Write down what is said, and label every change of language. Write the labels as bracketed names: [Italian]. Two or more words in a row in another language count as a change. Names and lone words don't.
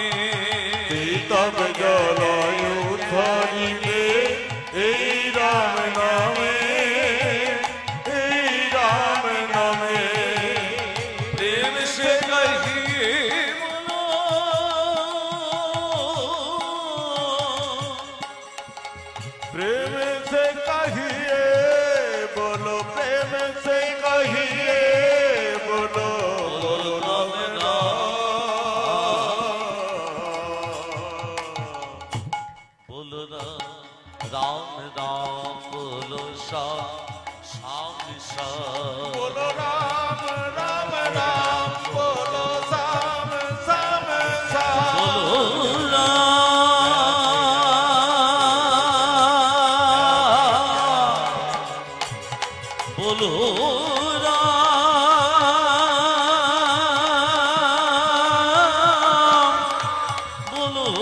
[Bangla] তব জলয় ধরিবে এই রাম নামে, এই রাম নামে। [Hindi] प्रेम से कहिए बोलो, প্রেম से कहिए बोलो, प्रेम से कहिए बोलो, बोलो राम [Bangla] বলো রাম রাম, বলো শ্যাম শ্যাম শ্যাম, [Hindi] बोलो राम राम राम, बोलो श्याम श्याम श्याम। [Bangla] বলো বলো বলো